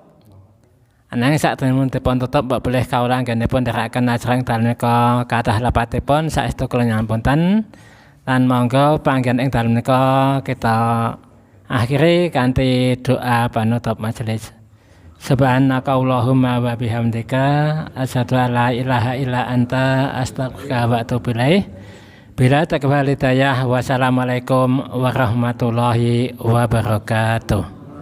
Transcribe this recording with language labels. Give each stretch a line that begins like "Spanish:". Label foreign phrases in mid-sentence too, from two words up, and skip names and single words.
Javanese: Ananging sakderengipun dipun tutup mbok boleh kawula anggenipun ndherekaken acara dalem nika kathah lepatipun saestu kula nyampunten lan monggo panggen ing dalem nika kita akhiri kanthi doa panutup majelis.
Arabic: سبحانك اللهم وبحمدك أشهد أن لا إله إلا أنت أستغفرك وأتوب إليك. Bila takbal hidayah, والسلام عليكم ورحمة الله وبركاته.